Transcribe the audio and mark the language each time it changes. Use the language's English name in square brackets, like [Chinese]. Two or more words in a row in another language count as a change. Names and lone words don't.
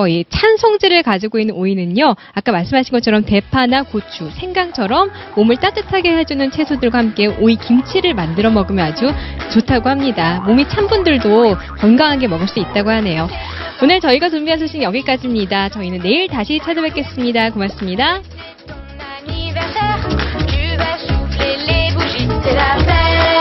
[Korean] 이 찬 성질을 가지고 있는 오이는요, 아까 말씀하신 것처럼 대파나 고추, 생강처럼 몸을 따뜻하게 해주는 채소들과 함께 오이 김치를 만들어 먹으면 아주 좋다고 합니다. 몸이 찬 분들도 건강하게 먹을 수 있다고 하네요. 오늘 저희가 준비한 소식 여기까지입니다. 저희는 내일 다시 찾아뵙겠습니다. 고맙습니다. [French] Anniversaire, tu vas souffler les bougies, c'est la fête.